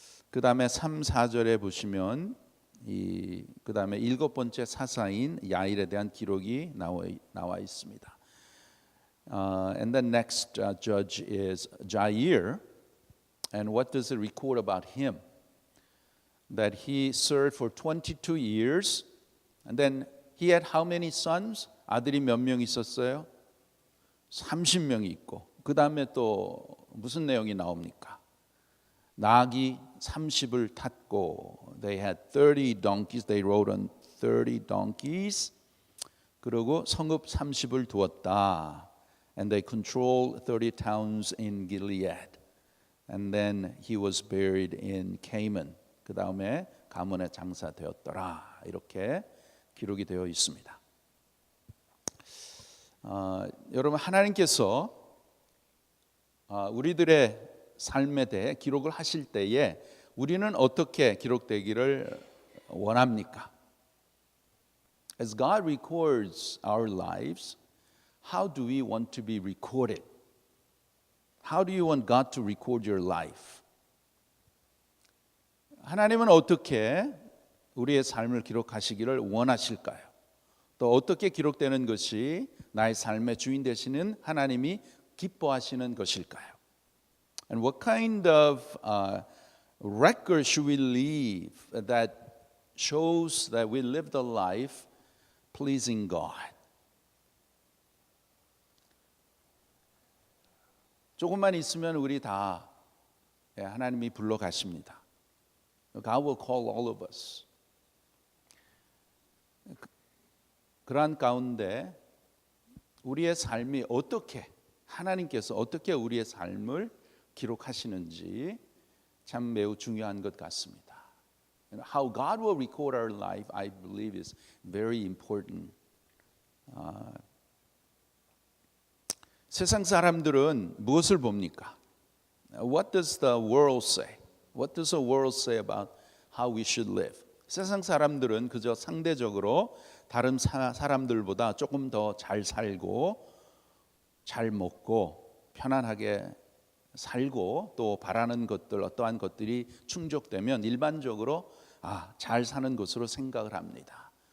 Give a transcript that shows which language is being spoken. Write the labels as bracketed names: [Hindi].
[Korean] 그 다음에 3, 4절에 보시면 그 다음에 일곱 번째 사사인 야일에 대한 기록이 나와 있습니다. [English] And the next judge is Jair, and what does it record about him? That he served for 22 years, and then he had how many sons? [Korean] 아들이 몇 명 있었어요? 30명이 있고 그 다음에 또 무슨 내용이 나옵니까? 낙이 30을 탔고 [English] they had 30 donkeys, they rode on 30 donkeys. [Korean] 그리고 성읍 30을 두었다. [English] And they controlled 30 towns in Gilead. And then he was buried in Canaan. [Korean] 그 다음에 가문에 장사되었더라. 이렇게 기록이 되어 있습니다. 여러분, 하나님께서 우리들의 삶에 대해 기록을 하실 때에 우리는 어떻게 기록되기를 원합니까? [English] As God records our lives, how do we want to be recorded? How do you want God to record your life? 하나님은 어떻게 우리의 삶을 기록하시기를 원하실까요? [Korean] 또 어떻게 기록되는 것이 나의 삶의 주인 되시는 하나님이 기뻐하시는 것일까요? [English] And what kind of record should we leave that shows that we lived a life pleasing God? [Korean] 조금만 있으면 우리 다 하나님이 불러 가십니다. [English] God will call all of us. [Korean] 그러한 가운데 우리의 삶이 어떻게 하나님께서 어떻게 우리의 삶을 기록하시는지 참 매우 중요한 것 같습니다. [English] How God will record our life, I believe, is very important. [Korean] 세상 사람들은 무엇을 봅니까? [English] What does the world say? What does the world say about how we should live? [Korean] 세상 사람들은 그저 상대적으로 다른 사람들보다 조금 더 잘 살고 잘 먹고 편안하게 살고 또 바라는 것들 어떠한 것들이 충족되면 일반적으로 잘 사는 것으로 생각을 합니다.